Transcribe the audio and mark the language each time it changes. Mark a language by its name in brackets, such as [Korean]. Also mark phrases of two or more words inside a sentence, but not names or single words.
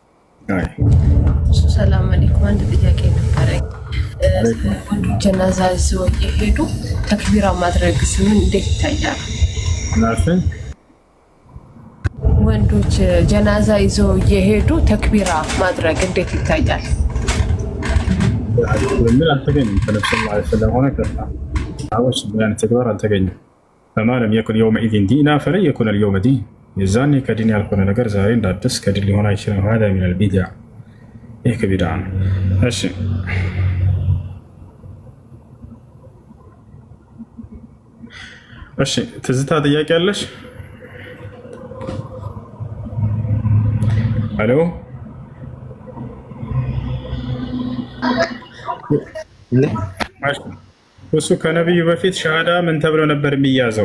[Amharic] ሰላም አለይኩም። አንድ ጥያቄ ነበረኝ። ጀናዛ ይዘው እየሄዱ ተክቢራ ማድረግ ምን እንዴት ይታያል? ወንዶች ጀናዛ ይዘው እየሄዱ ተክቢራ ማድረግ እንዴት ይታያል? ምን አልተገኘም። ተነብሰላ ስለሆነ ከታዎች ያን ተግባር አልተገኘም። [Arabic] فما لم يكن يومئذ دينا فلن يكون اليوم دين [Amharic] የዛኔ ከዲን ያልሆነ ነገር ዛሬ እንዳዲስ ከዲን ሊሆን አይችልም። [Arabic] هذا من البدع [Amharic] ይህ ከቢድዓ ነው። እሺ እሺ ትዝታ ጥያቄ አለሽ? አሎ እሱ ከነቢዩ በፊት ሸሃዳ ምን ተብሎ ነበር የሚያዘው?